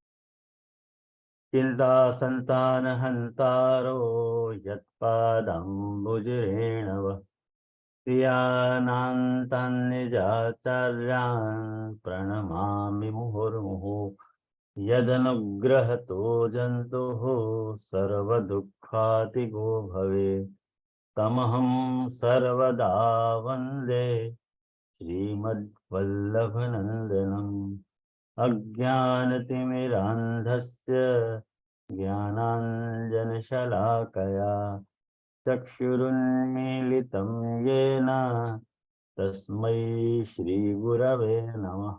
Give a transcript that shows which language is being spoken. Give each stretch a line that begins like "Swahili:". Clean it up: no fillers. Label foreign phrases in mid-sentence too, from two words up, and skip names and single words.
Sanskrit: ચિંતા સંતાન હંતારો યત્પાદંબુજરેણવ ક્રિયાનાંતાન નિજાચાર્યાન પ્રણમામિ મુહુર્મુહુ યદનુગ્રહતો જંતુઃ સર્વદુઃખાતિગો ભવે તમહં સર્વદા વંદે श्रीमद्वल्लभनन्दनम् अज्ञानतिमिरान्धस्य ज्ञानाञ्जनशलाकया चक्षुरुन्मीलितं येन तस्मै श्रीगुरवे नमः।